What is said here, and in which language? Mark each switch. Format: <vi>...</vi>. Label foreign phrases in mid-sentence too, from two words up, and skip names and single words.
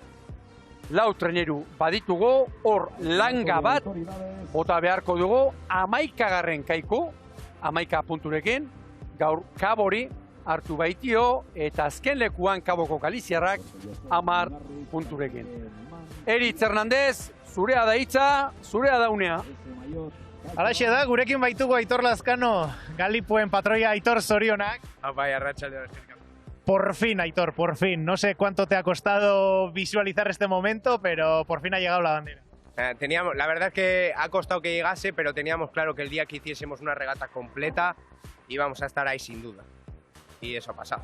<eu>4 treneru baditugu, hor langa bat, bota beharko dugu, 11garren Kaiku, 11 punturekin, gaur Kabori hartu baitio, eta azken lekuan Kaboko Galiziarrak 10 punturekin. Eritz Hernandez, zurea da hitza, zurea da unea. Alaxe da, gurekin baitugu Aitor Lazkano, Galipuen patroia. Aitor, zorionak. Bai, arratsaldeon.</eu> <es>Por fin, Aitor, por fin. No sé cuánto te ha costado visualizar este momento, pero por fin ha llegado la bandera. La verdad es que ha costado que llegase, pero teníamos claro que el día que hiciésemos una regata completa íbamos a estar ahí sin duda. Y eso ha pasado.</es>